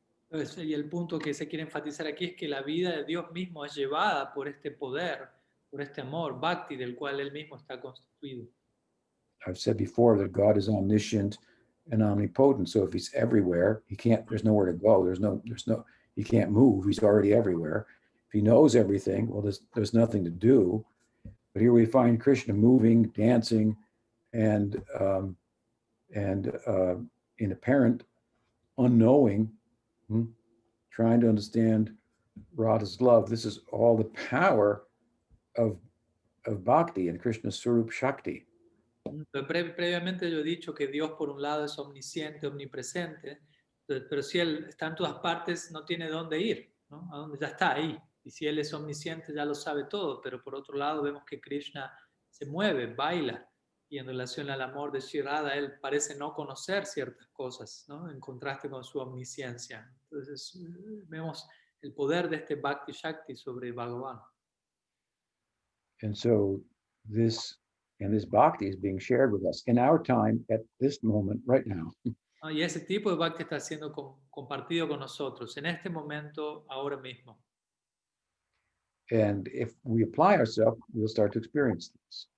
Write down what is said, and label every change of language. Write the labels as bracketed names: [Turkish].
[Spanish] Entonces, y el punto que se quiere enfatizar aquí es que la vida de Dios mismo es llevada por este poder, por este amor, bhakti, del cual Él mismo está constituido. [English] I've said before that God is omniscient and omnipotent. So if he's everywhere, there's nowhere to go. He can't move. He's already everywhere. If he knows everything, well, there's nothing to do. But here we find Krishna moving, dancing, and in apparent unknowing, trying to understand Radha's love. This is all the power of bhakti and Krishna's Swarup Shakti. [Spanish] Previamente yo he dicho que Dios por un lado es omnisciente, omnipresente, pero si Él está en todas partes no tiene dónde ir, ¿no? A dónde ya está ahí. Y si Él es omnisciente ya lo sabe todo, pero por otro lado vemos que Krishna se mueve, baila, y en relación al amor de Sri Radha, Él parece no conocer ciertas cosas, ¿no? En contraste con su omnisciencia. Entonces vemos el poder de este Bhakti Shakti sobre Bhagavan. [English] And so this bhakti is being shared with us in our time at this moment right now. [Spanish] ¿No? Y ese tipo de bhakti está siendo compartido con nosotros en este momento, ahora mismo. [English] And if we apply ourselves, we'll start to experience this.